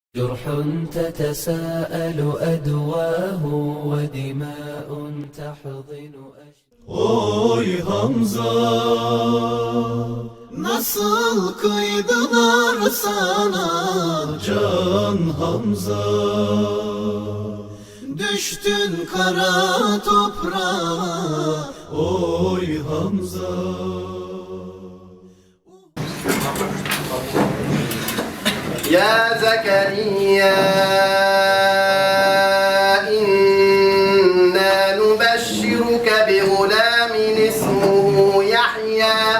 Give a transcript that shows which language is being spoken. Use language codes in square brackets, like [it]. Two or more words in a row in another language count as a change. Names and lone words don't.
[ar] جرح تتساءل أدواه ودماء تحضن [tr] Oy Hamza, nasıl kıydılar sana Can Hamza? Düştün kara toprağa, oy Hamza. [ar] يا زكريا إنا نبشرك بغلام اسمه يحيى